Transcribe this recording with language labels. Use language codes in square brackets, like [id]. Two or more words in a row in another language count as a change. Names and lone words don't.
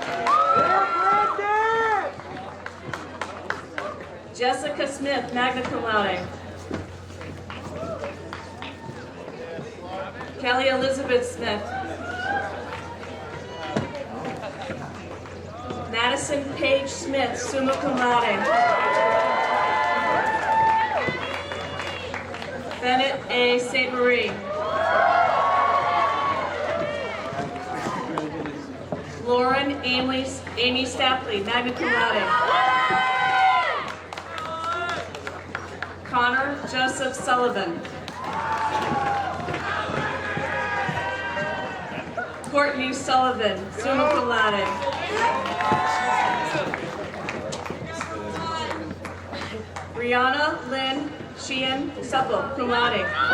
[en] Jessica Smith, [la] magna cum laude. [en] Kelly Elizabeth Smith. Madison Page Smith, [la] summa cum laude. [en] Bennett A. St. Marie. Lauren Amy Stapley, [la] magna cum laude. [en] Connor Joseph Sullivan. Courtney Sullivan, [la] summa cum laude. [en] Brianna Lynn Sheehan Supple, [la] cum laude.